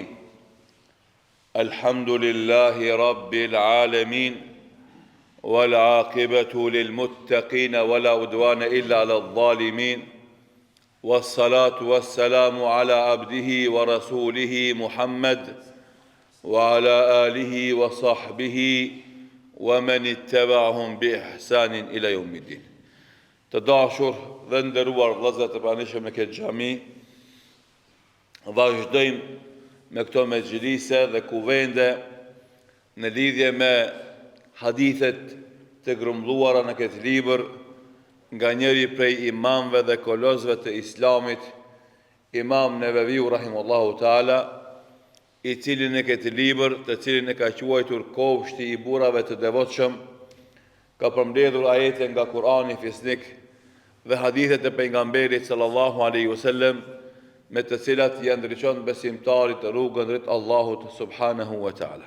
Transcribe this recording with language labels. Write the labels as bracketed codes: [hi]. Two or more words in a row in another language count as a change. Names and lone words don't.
[ar] الحمد لله رب العالمين والعاقبة للمتقين ولا عدوان إلا على الظالمين، والصلاة والسلام على عبده ورسوله محمد وعلى آله وصحبه ومن اتبعهم بإحسان إلى يوم الدين. [sq] Të dashur dhe nderuar vëllezër të pranishëm në këtë xhami, vazhdojmë me këto mexhlise dhe kuvende në lidhje me hadithet të grumbulluara në këtë libër nga njëri prej imamëve dhe kolozëve të Islamit, Imam Neveviu [ar] رحمه الله تعالى, [sq] i cili në këtë libër, të cilin e ka quajtur Kopshti i burrave të devotshëm, ka përmbledhur ajete nga Kurani fisnik dhe hadithet e pejgamberit [ar] صلى الله عليه وسلم, [sq] me të cilat i ndriçon besimtarit rrugën drejt Allahut [ar] سبحانه وتعالى.